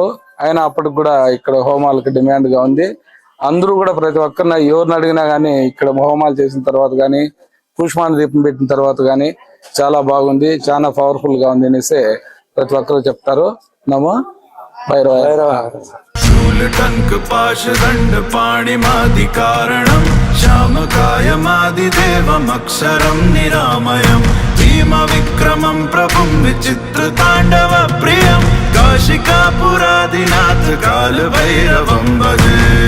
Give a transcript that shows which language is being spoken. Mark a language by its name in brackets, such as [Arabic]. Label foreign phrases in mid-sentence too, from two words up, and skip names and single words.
[Telugu] అయినా అప్పటికి కూడా ఇక్కడ హోమాలకి డిమాండ్ గా ఉంది. అందరూ కూడా ప్రతి ఒక్కరిని ఎవరిని అడిగినా గానీ ఇక్కడ హోమాలు చేసిన తర్వాత కానీ కుష్మాండ దీపం పెట్టిన తర్వాత కానీ చాలా బాగుంది, చాలా పవర్ఫుల్ గా ఉంది అనేసి ప్రతి ఒక్కరు చెప్తారు. [Sanskrit] నమో భైరవాయ. शूलटंक पाशदंड पाणिमादिकारणं श्यामकायमादिदेवमक्षरं निरामयं भीमविक्रमं प्रभुं विचित्रताण्डवप्रियं काशिकापुरादिनाथ कालभैरवं भजे।